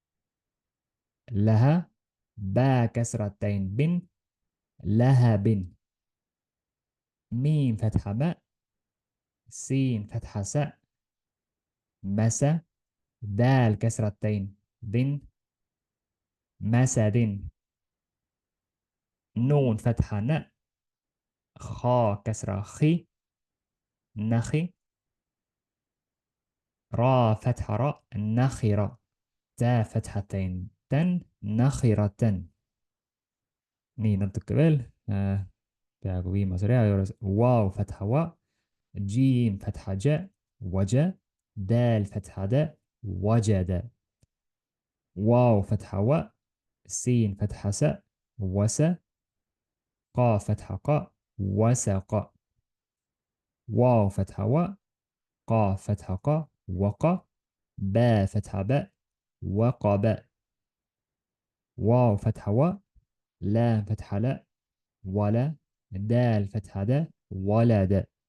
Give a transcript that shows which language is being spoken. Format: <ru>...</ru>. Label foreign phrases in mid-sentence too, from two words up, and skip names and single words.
<ar>لها با كسرتين بن لها بن ميم فتحة باء سين فتحة ساء مسا دال كسرتين بن مسد نون فتحة ن خا كسرة خي نخي را فتحة راء نخرة تا فتحتين تن نخرة</ar> <et>nii natuke veel peaaegu viimase rea</et> <ar>juures واو فتحة و جيم فتحة ج وج دال فتحة د وجد واو فتحة و سين فتحة س وس قا فتحة ق وسق واو فتحة و قا فتحة ق وق با فتحة ب وقب واو فتحة و لام فتحة لا ولا دال فتحة د ولد</ar>